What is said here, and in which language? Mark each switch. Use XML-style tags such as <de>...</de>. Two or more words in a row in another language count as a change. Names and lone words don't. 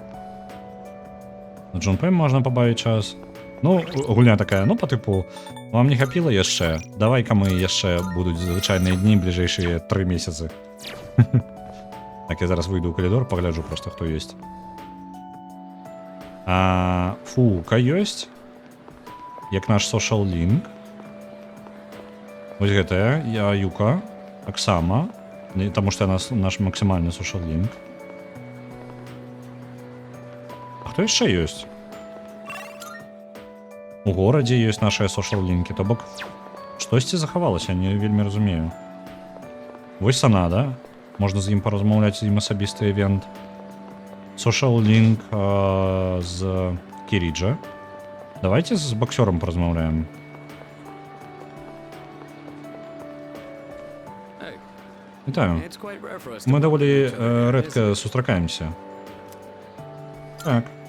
<be>На Джон Пэм можна пабавіць час. Ну, гульня такая, ну, па тыпу, вам не хапіла яшчэ? Давай-ка мы яшчэ будуць звычайныя дні бліжэйшыя 3 месяцы. Так, я зараз выйду ў калідор, пагляджу просто, хто ёсць. Фука ёсць. Як наш</be> <en>social link.</en> <be>Вось гэтая, Юка, таксама, таму што наш максімальны</be> <en>social link.</en> <be>А хто яшчэ ёсць? У горадзе ёсць нашыя social лінкі, то бок штосьці захавалася, не вельмі разумею. Вось Санада, можна з ім паразмаўляць, з ім асабісты івент.</be> <en>Social link</en> <be>з Кіріджа. Давайте з боксером поразмаўляем. Вітаю. Мы даволі рэдка сустракаемся. Так.</be>